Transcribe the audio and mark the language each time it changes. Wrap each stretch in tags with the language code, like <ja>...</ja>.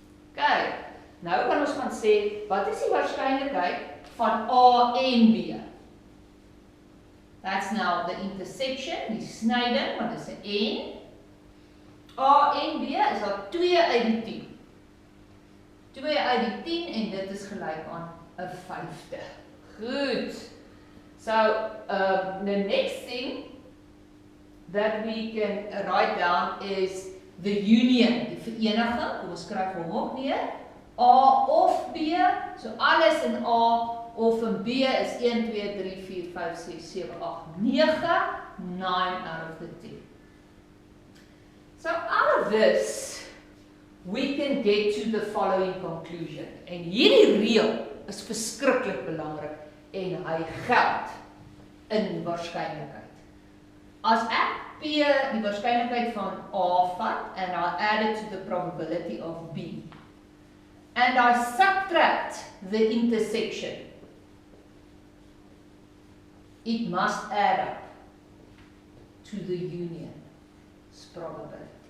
<af>Okay, nou kan ons gaan sê, wat is die waarskynlikheid van A en B?</af> <en>That's now the intersection,</en> <af>die snyding, want dit is 'n N. A en B is daar 2 uit die 10. 2 uit die 10 en dit is gelyk aan 'n 5de. Goed.</af> <en>So, the next thing that we can write down is the union,</en> <af>die vereniging. Kom ons skryf hom ook neer. A of B, so alles in A of in B is 1, 2, 3, 4, 5, 6, 7, 8, 9,</af> <en>9 out of the 10. So out of this, we can get to the following conclusion.</en> <af>En hierdie reël is verskriklik belangrik en hy geld in waarskynlikheid. As ek P, die waarskynlikheid van A vat,</af> <en>and I add it to the probability of B, and I subtract the intersection, it must add up to the union's probability.</en>